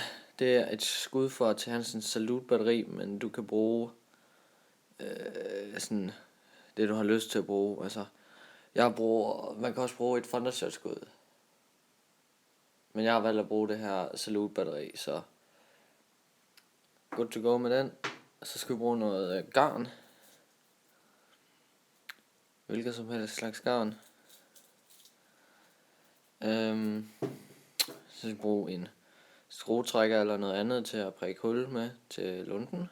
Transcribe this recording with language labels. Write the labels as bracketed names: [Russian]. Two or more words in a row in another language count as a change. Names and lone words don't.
[Danish] Det er et skud for til Hansens Salute batteri, men du kan bruge sådan det du har lyst til at bruge. Altså, man kan også bruge et Thundershot skud. Men jeg har valgt at bruge det her Salute batteri, så [English] good to go [Danish] med den. Så skal vi bruge noget garn. Hvilket som helst slags garn. Så skal vi bruge en skruetrækker eller noget andet til at prikke hul med til lunden.